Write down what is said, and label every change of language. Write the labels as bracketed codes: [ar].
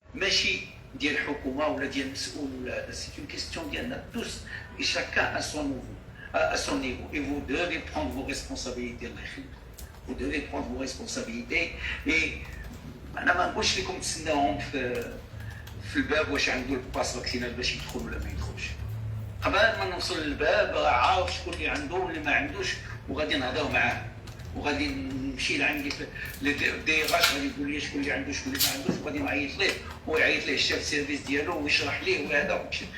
[ar] ماشي ديال الحكومه ولا ديال المسؤول ولا هذا، سي اون كيستيون ديالنا توس [fr] et chacun à son niveau, à son niveau. Et vous devez prendre vos responsabilités. Vous devez prendre vos responsabilités. [ar] Et انا ما نقولش لكم تسناهم في الباب واش عنده الباس فاكسينال باش يدخل ولا ما يدخلش. قبل ما نوصل للباب راه عارف شكون اللي عنده واللي ما عندوش، وغادي نهضر معاه وغادي نمشي لعندي دي غاش غادي يقول لي شكون اللي عنده شكون اللي ما عندوش، وغادي نعيط ليه ويعيط ليه الشاف سيرفيس ديالو ويشرح ليه وهذا.